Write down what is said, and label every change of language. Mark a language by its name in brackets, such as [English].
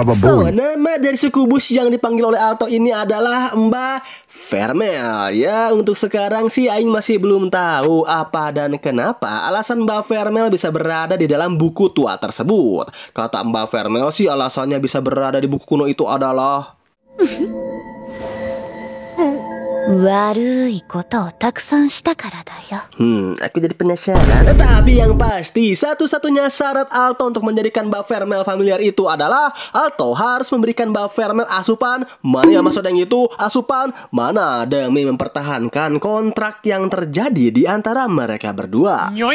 [Indonesian] So, nama dari sukubus yang dipanggil oleh Alto ini adalah Mbak Vermel. Ya, untuk sekarang sih Aing masih belum tahu apa dan kenapa alasan Mbak Vermel bisa berada di dalam buku tua tersebut. Kata Mbak Vermel sih alasannya bisa berada di buku kuno itu adalah [Japanese] 悪いことをたくさんしたからだよ。 [Indonesian] aku jadi penasaran. Tapi yang pasti satu-satunya syarat Alto untuk menjadikan Mbak Vermel familiar itu adalah Alto harus memberikan Mbak Vermel asupan. Mana yang maksud yang itu? Asupan mana demi mempertahankan kontrak yang terjadi di antara mereka berdua.